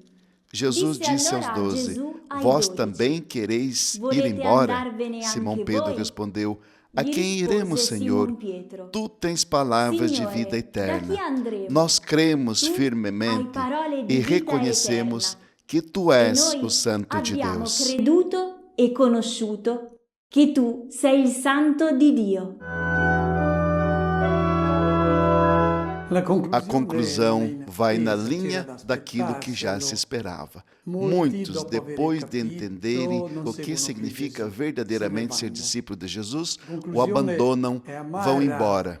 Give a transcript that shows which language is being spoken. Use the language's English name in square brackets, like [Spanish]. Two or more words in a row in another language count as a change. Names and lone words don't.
[Portuguese] Jesus disse aos 12: Vós também quereis ir embora? Simão Pedro respondeu: A quem iremos, Senhor? Tu tens palavras de vida eterna. Nós cremos firmemente e reconhecemos que Tu és o Santo de Deus. [Italian] Creduto e conosciuto che tu sei il Santo di Dio. [Portuguese] A conclusão vai na linha daquilo que já se esperava. Muitos, depois de entenderem o que significa verdadeiramente ser discípulo de Jesus, o abandonam, vão embora.